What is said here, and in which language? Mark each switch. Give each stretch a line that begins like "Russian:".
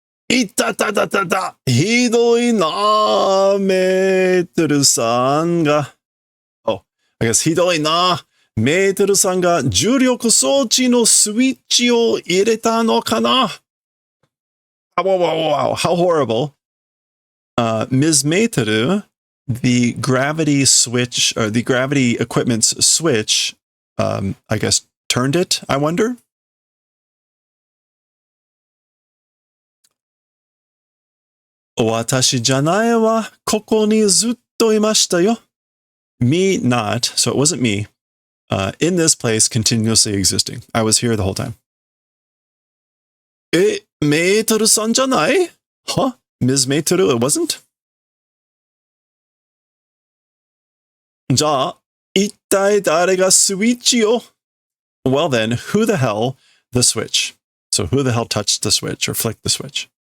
Japanese: いたたたたた、ひどいな、メーテルさんが。
English: Oh, I guess
Japanese: ひどいな。メーテルさんが重力装置のスイッチを入れたのかな。
English: Wow, how horrible. Ms. Meiteru, the gravity switch, or the gravity equipment's switch, I guess, turned it, I wonder?
Japanese: Watashi janai wa koko ni zutto imashita yo.
English: Me not, so it wasn't me. In this place, continuously existing. I was here the whole time. Meiteru-san janai? Huh? Ms. Meiteru, it wasn't?
Japanese: じゃあ、一体誰がスイッチを?
English: Well then, who the hell the switch? So who the hell touched the switch or flicked the switch?